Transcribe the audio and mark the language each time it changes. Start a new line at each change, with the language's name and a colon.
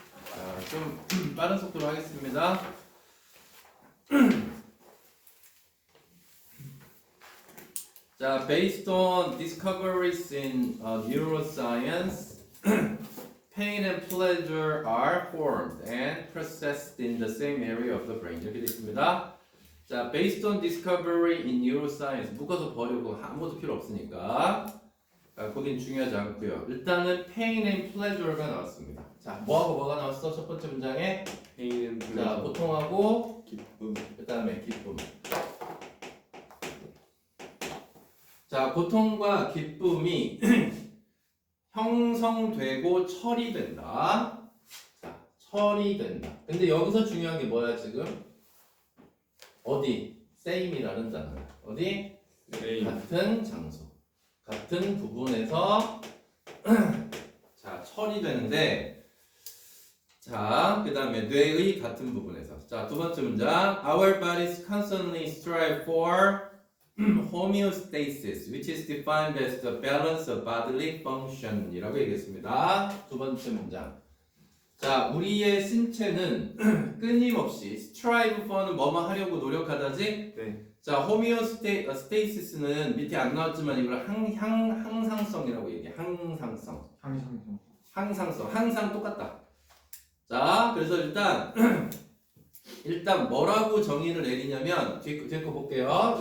Korean: 자, 좀 빠른 속도로 하겠습니다.
English: 자, based on discoveries in neuroscience, pain and pleasure are formed and processed in the same area of the brain.
Korean: 이렇게 되어 있습니다.
English: 자, based on discovery in neuroscience.
Korean: 묶어서 버리고 아무것도 필요 없으니까. 거긴 중요하지 않고요.
English: 일단은 pain and pleasure가
Korean: 나왔습니다. 자, 뭐하고 뭐가 나왔어? 첫 번째 문장에
English: pain and
Korean: 자,
English: pleasure.
Korean: 고통하고 기쁨. 그 다음에 기쁨. 자, 고통과 기쁨이 형성되고 처리된다. 자, 처리된다. 근데 여기서 중요한 게 뭐야 지금? 어디? same이라는 단어. 어디?
English: same.
Korean: 같은 장소. 같은 부분에서 자, 처리되는데 자, 그 다음에 뇌의 같은 부분에서. 자, 두 번째 문장.
English: Our bodies constantly strive for homeostasis, which is defined as the balance of bodily function
Korean: 이라고 얘기했습니다. 두 번째 문장. 자, 우리의 신체는 끊임없이
English: strive for
Korean: 는 뭐뭐 하려고 노력하다지? 네. 자, homeostasis는 밑에 안 나왔지만 이걸 항상성이라고 얘기해. 항상성. 항상성. 항상 똑같다. 자, 그래서 일단 뭐라고 정의를 내리냐면 뒤에 거 볼게요.